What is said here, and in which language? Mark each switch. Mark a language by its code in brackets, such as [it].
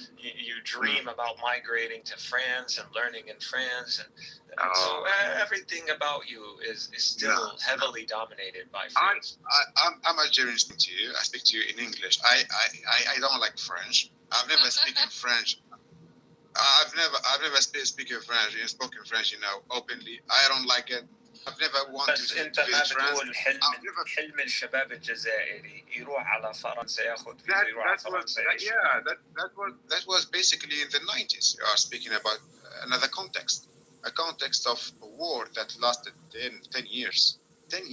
[en] You dream about migrating to France and learning in France, and so everything about you is still heavily dominated by France. I'm Algerian. Speaking to you, I speak to you in English. I don't like French. I've never spoken French. I've never spoken French, openly. I don't like it. I've never wanted to visit France. [ar] حلم الشباب الجزائري يروح على فرنسا ياخذ فيزا يروح على فرنسا. [en] That was basically in the 90s. You are speaking about another context, a context of a war that lasted 10 years. 10 years.